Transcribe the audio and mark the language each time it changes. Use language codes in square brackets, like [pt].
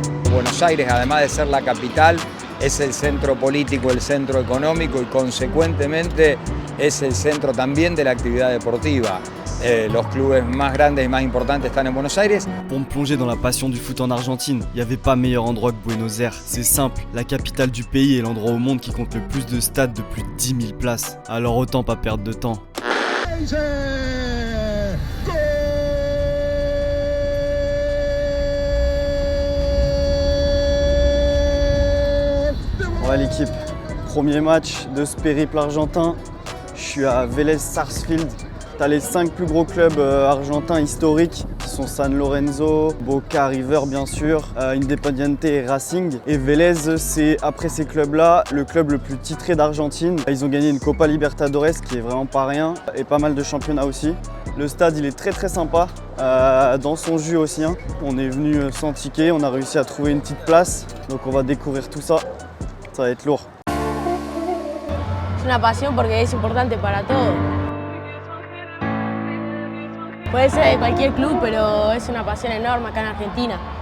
[es] Buenos Aires, además de ser la capital, es el centro político, el centro económico y consecuentemente es el centro también de la actividad deportiva. Los clubes más grandes y más importantes están en Buenos Aires. [fr] Pour me plonger dans la passion du foot en Argentine, il n'y avait pas meilleur endroit que Buenos Aires. C'est simple, la capitale du pays est l'endroit au monde qui compte le plus de stades de plus de 10 000 places. Alors autant pas perdre de temps. Ouais l'équipe, premier match de ce périple argentin. Je suis à Vélez Sarsfield. T'as les 5 plus gros clubs argentins historiques qui sont San Lorenzo, Boca, River bien sûr, Independiente et Racing. Et Vélez, c'est après ces clubs-là le club le plus titré d'Argentine. Ils ont gagné une Copa Libertadores qui est vraiment pas rien et pas mal de championnats aussi. Le stade il est très sympa, dans son jus aussi. Hein. On est venu sans ticket, on a réussi à trouver une petite place. Donc on va découvrir tout ça, ça va être lourd. [es] Es una pasión porque es importante para todos. Puede ser de cualquier club, pero es una pasión enorme acá en Argentina.